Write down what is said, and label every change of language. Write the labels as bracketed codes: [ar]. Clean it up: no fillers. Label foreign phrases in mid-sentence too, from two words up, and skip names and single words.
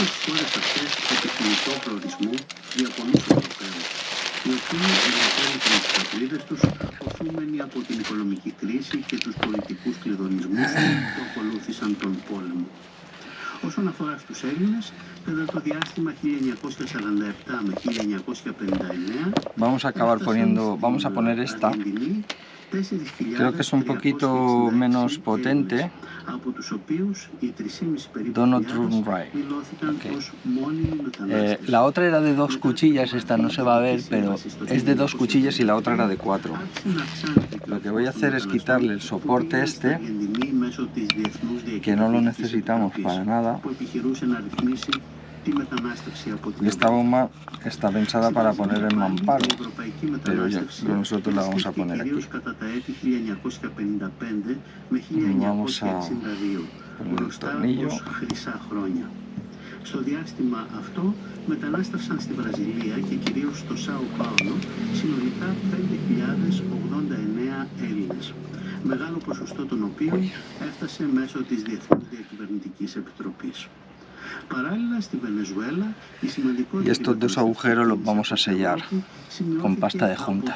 [el] τις χώρες αυτές επιθυμητό προορισμό για πολλούς Ευρωπαίους, οι οποίοι εγκατέλειψαν τις πατρίδες τους οθούμενοι από την οικονομική κρίση και τους πολιτικούς κλειδονισμούς που ακολούθησαν τον πόλεμο. Όσον αφορά στους Έλληνες, κατά το διάστημα 1947 με 1959, [es] vamos a poner esta. Creo que es un poquito menos potente. [en] Donald Trump Right. Okay. [es] La otra era de 2 cuchillas, esta no se va a ver, pero es de 2 cuchillas y la otra era de 4. Lo que voy a hacer es quitarle el soporte este, que no lo necesitamos para nada. Y esta bomba está pensada para poner el mamparo, pero ya nosotros la vamos a poner aquí. Vamos a poner el tornillo. [el] Στο διάστημα αυτό μετανάστευσαν στη Βραζιλία και κυρίως στο Σάο Πάολο συνολικά 5.089 Έλληνες, μεγάλο ποσοστό των οποίων έφτασε μέσω της Διεθνούς Διακυβερνητικής Επιτροπής. Παράλληλα στη Βενεζουέλα, η σημαντικότερη... [es] Y estos 2 agujeros los vamos a sellar con pasta de juntas.